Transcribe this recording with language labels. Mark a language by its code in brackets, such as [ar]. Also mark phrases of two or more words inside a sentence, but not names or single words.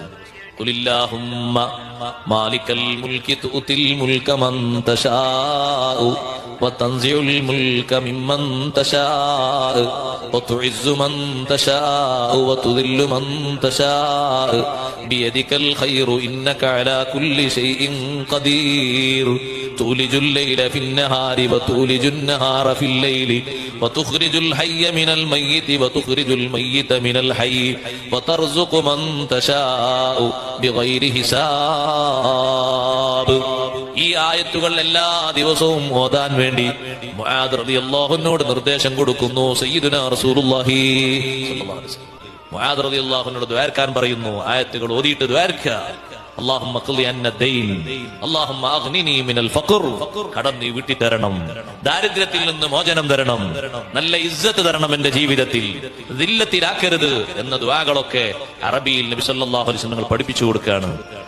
[ar] قل اللهم مالك الملك تؤتي الملك من تشاء وتنزع الملك ممن تشاء وتعز من تشاء وتذل من تشاء بيدك الخير إنك على كل شيء قدير تولج الليل في النهار وتولج النهار في الليل وتخرج الحي من الميت وتخرج الميت من الحي وترزق من تشاء بغير حساب. [ml] ഈ ആയത്തുകൾ എല്ലാ ദിവസവും ഓതാൻ വേണ്ടി മുആദ് റളിയല്ലാഹു അൻഹുവിനോട് നിർദ്ദേശം കൊടുക്കുന്നു [ar] سيدنا رسول الله صلى الله عليه وسلم. [ml] മുആദ് റളിയല്ലാഹു അൻഹുവിനോട് ദുആർക്കാൻ പറയുന്നു. ആയത്തുകൾ ഓതിയിട്ട് ദുആർക്കുക. [ar] اللهم اقضي عنا الدين اللهم اغنني من الفقر. [ml] കടം നീ വീട്ടി തരണം, ദാരിദ്ര്യത്തിൽ നിന്ന് മോചനം തരണം, നല്ല ഇസ്സത്ത് തരണം എന്റെ ജീവിതത്തിൽ, ദില്ലത്തിലാക്കരുത് എന്ന ദുആകളൊക്കെ അറബിയിൽ നബി [ar] صلى الله عليه وسلم [ml] പഠിപ്പിച്ചു കൊടുക്കുകയാണ്.